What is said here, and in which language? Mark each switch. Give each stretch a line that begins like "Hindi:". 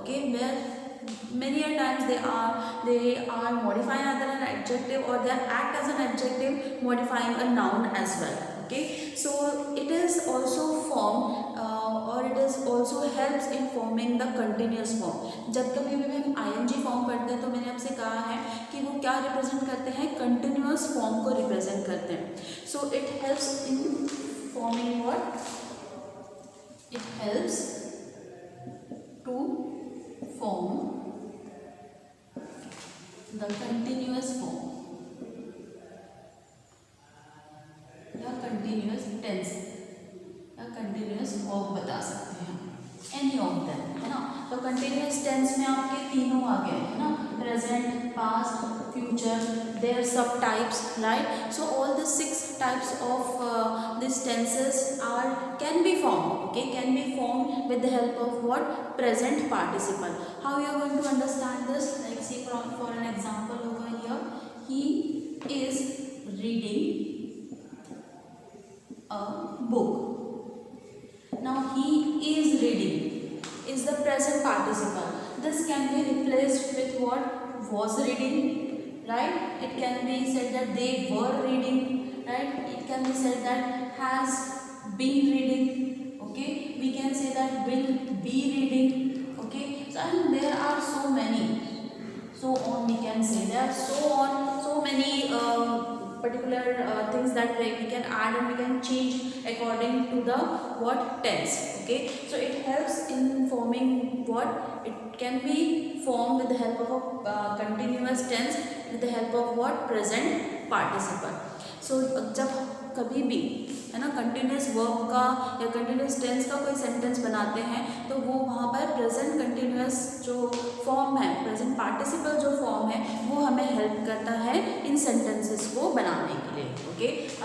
English: Okay, where many a times they are modifying either an adjective or they act as an adjective modifying a noun as well. Okay, so it is also formed or it is also helps in forming the continuous form.
Hindi: जब कभी भी हम ing form करते हैं तो मैंने आपसे कहा है कि वो क्या रिप्रेजेंट करते हैं? कंटिन्यूअस फॉर्म को रिप्रेजेंट करते हैं.
English: So it helps in forming what? It helps to form the continuous form, the continuous tense, the
Hindi: continuous verb बता सकते हैं,
English: any of them,
Hindi: है ना। तो कंटिन्यूअस टेंस में आपके तीनों आ गए, है ना, प्रेजेंट, पास्ट, फ्यूचर,
English: There सब types, right. So all the 6 types of this tenses are can be form, okay, can be form with the help of what, present participle. How you are going to understand this, like see for an example over here, he is reading a book. Now he is reading is the present participle. This can be replaced with what, was reading, right. It can be said that they were reading, right. It can be said that has been reading, okay. We can say that will be reading, okay. So and there are so many, so on, we can say there are so many particular things that we can add and we can change according to the what tense, okay. So it helps in forming what, it can be formed with the help of a continuous tense with the help of what, present participle.
Hindi: So जब कभी भी, है ना, continuous verb का या continuous tense का कोई sentence बनाते हैं तो वो वहाँ पर प्रेजेंट कंटिन्यूस जो फॉर्म है, प्रेजेंट पार्टिसिपल जो फॉर्म है, वो हमें हेल्प करता है इन सेंटेंसेस को बनाने के लिए, ओके.